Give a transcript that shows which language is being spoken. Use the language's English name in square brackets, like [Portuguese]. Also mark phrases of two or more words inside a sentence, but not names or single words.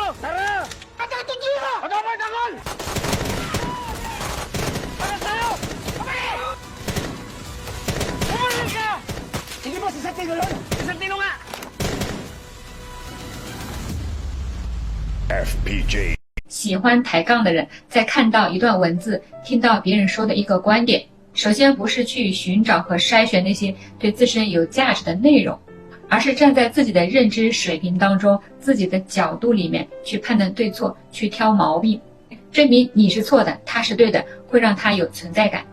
[Filipino] Tara! Katato siya! Katapo, Tanggol! Para sa'yo! Umalis ka! Hindi ba si Santino yun? Si Santino nga! FPJ [Chinese] 喜欢抬杠的人，在看到一段文字，听到别人说的一个观点，首先不是去寻找和筛选那些对自身有价值的内容，而是站在自己的认知水平当中，自己的角度里面去判断对错，去挑毛病，证明你是错的，他是对的，会让他有存在感。